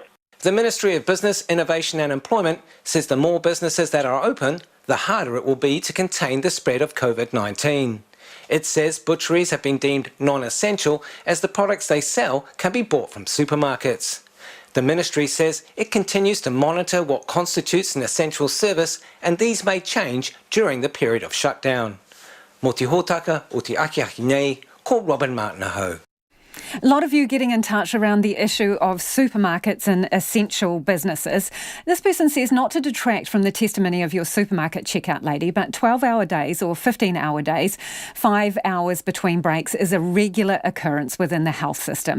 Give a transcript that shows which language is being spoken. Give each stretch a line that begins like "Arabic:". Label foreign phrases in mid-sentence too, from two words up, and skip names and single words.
English: The Ministry of Business, Innovation and Employment says the more businesses that are open, the harder it will be to contain the spread of COVID-19. It says butcheries have been deemed non-essential as the products they sell can be bought from supermarkets. The Ministry says it continues to monitor what constitutes an essential service and these may change during the period of shutdown.
Māori: Mō te hōtaka o te akiaki nei, ko Robin Martin ahau.
English: A lot of you getting in touch around the issue of supermarkets and essential businesses. This person says not to detract from the testimony of your supermarket checkout lady, but 12-hour days or 15-hour days, 5 hours between breaks is a regular occurrence within the health system.